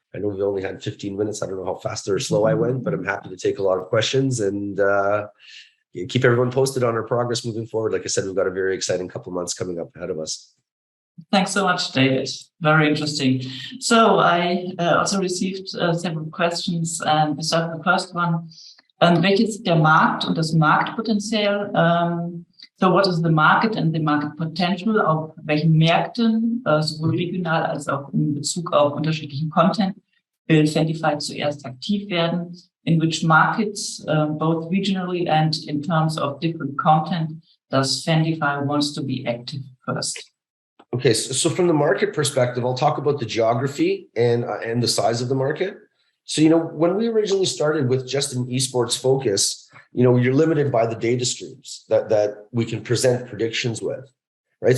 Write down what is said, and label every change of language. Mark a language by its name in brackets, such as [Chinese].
[English] I know we only had 15 minutes. I don't know how fast or slow I went, but I'm happy to take a lot of questions and keep everyone posted on our progress moving forward. Like I said, we've got a very exciting couple months coming up ahead of us. Thanks so much, David. Very interesting. So I also received several questions, and we start with the first one. [German] Welches der Markt und das Marktpotenzial? [English] So what is the market and the market potential? [German] Auf welchen Märkten, sowohl regional als auch in Bezug auf unterschiedlichen Content, will Fandifi zuerst aktiv werden? [English] In which markets, both regionally and in terms of different content, does Fandifi wants to be active first? Okay, so from the market perspective, I'll talk about the geography and the size of the market. So, when we originally started with just an esports focus, you're limited by the data streams that we can present predictions with, right?